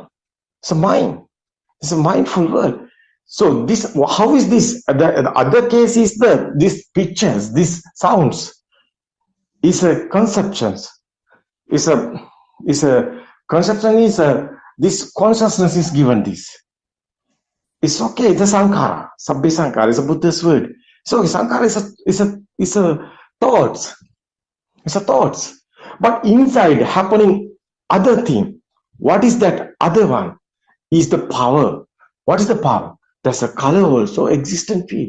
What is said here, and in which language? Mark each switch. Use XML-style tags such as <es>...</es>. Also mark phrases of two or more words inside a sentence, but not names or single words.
<en>It's a mind. It's a mindful world. So this, how is this? The other case is these pictures, these sounds, is a conceptions. Is a conception is this consciousness is given this. It's okay. It's a sankara.</en> <pi>Sabbe sankara</pi> <en>is a Buddhist word. So sankara is a thoughts. It's a thoughts. But inside happening other thing. What is that other one? Is the power. What is the power? There's a color also existent field.</en>